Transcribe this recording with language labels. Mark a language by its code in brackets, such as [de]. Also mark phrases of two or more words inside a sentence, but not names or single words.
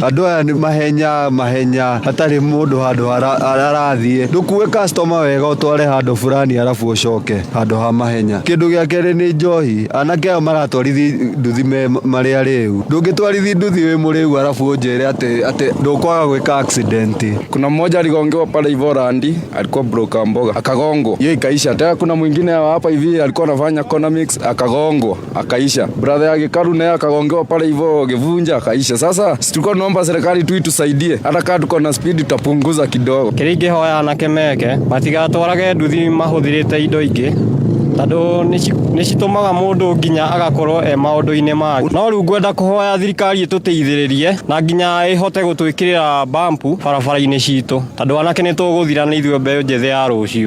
[ki] Andũ aya nĩ mahenya hatarĩ mũndũ handũ arathiĩ. Ndũkue customer wega ũtware handũ fulani arabu ũcoke handũ ha mahenya. Kĩndũ gĩa kerĩ nĩ njohi. Anake aya maratwarithi nduthi marĩ arĩu. Ndũngĩtwarithi nduthi wĩ mũrĩu arabu ũnjĩre atĩ ndũkwaga gwĩka accident. [sw] Kuna mmoja aligongewa pale hivyo randi, alikuwa broka mboga akagongwa, hiyo ikaisha. Tena kuna mwingine hapa hivi alikuwa anafanya economics akagongwa akaisha. Brother yake Karu naye akagongewa pale hivyo gevunja akaisha. Sasa tulikuwa tunaomba serikali tu itusaidie, hata kama tuko na speed tutapunguza kidogo. [ki] Kĩrĩngĩ hoya anake meke matigatwarage nduthi mahũthĩrĩte indo ingĩ tondũ nĩ citũmaga mũndũ nginya agakorwo maũndũ-inĩ mangĩ. No rĩu ngwenda kũhoya thirikari ĩtũteithĩrĩrie na nginya ĩhote gũtwĩkĩrĩra bampu barabara-inĩ citũ tondũ anake nĩ tũgũthira nĩ ithuĩ mbeũ njĩthĩ ya rũciũ.